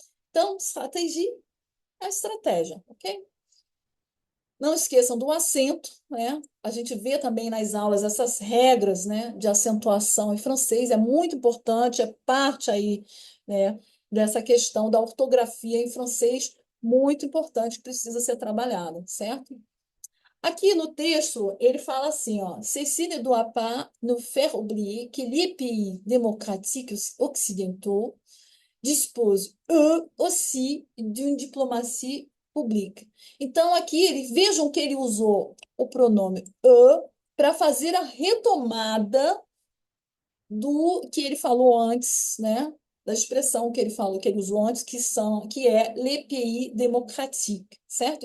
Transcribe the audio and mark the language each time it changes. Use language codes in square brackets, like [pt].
[pt] Então, estratégia é estratégia, ok? Não esqueçam do acento, né? A gente vê também nas aulas essas regras, né, de acentuação em francês, é muito importante, é parte aí, né, dessa questão da ortografia em francês, muito importante, que precisa ser trabalhada, certo? Aqui no texto, ele fala assim, ó, [fr] Ceci ne doit pas nous faire oublier que les pays démocratiques occidentaux dispose, eux aussi, d'une diplomatie publique. [pt] Então, aqui, vejam que ele usou o pronome eux para fazer a retomada do que ele falou antes, né? Da expressão que ele falou, que ele usou antes, que é les pays démocratiques, certo?